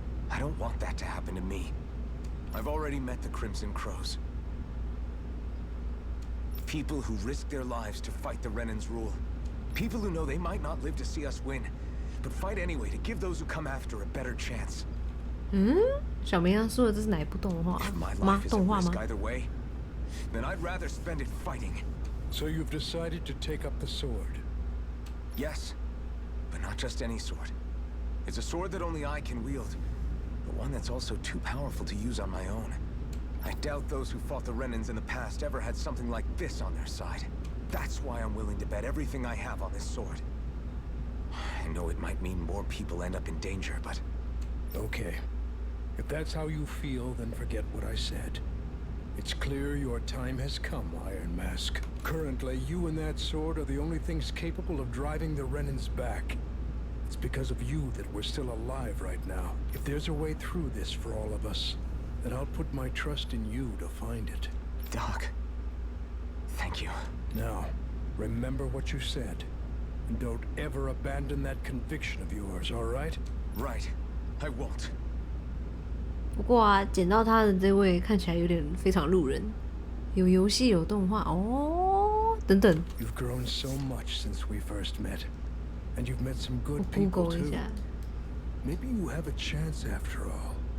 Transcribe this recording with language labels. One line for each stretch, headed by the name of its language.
English: I don't want that to happen to me. I've already met the Crimson Crows. People who risk their lives to fight the Renan's rule. People who know they might not live to see us win, but fight anyway to give those who come after a better chance.
Chinese: 小绵羊说的这是哪一部动画吗？动画吗
English: either way, then I'd rather spend it fighting. So you've decided to take up the sword? Yes, but not just any sword. It's a sword that only I can wield, but one that's also too powerful to use on my own. I doubt those who fought the Renans in the past ever had something like this on their side. That's why I'm willing to bet everything I have on this sword. I know it might mean more people end up in danger, but... Okay. If that's how you feel, then forget what I said. It's clear your time has come, Iron Mask. Currently, you and that sword are the only things capable of driving the Renans back. It's because of you that we're still alive right now. If there's a way through this for all of us, then I'll put my trust in you to find it. Doc, thank you. Now, remember what you said. And don't ever abandon that conviction of yours, all right? Right. I won't.
Chinese: 不过啊，捡到他的这位看起来有点非常路人，有游戏有动画哦，等等。
English: You've grown so much since we first met, and you've met some good people too. Maybe you have a chance after all.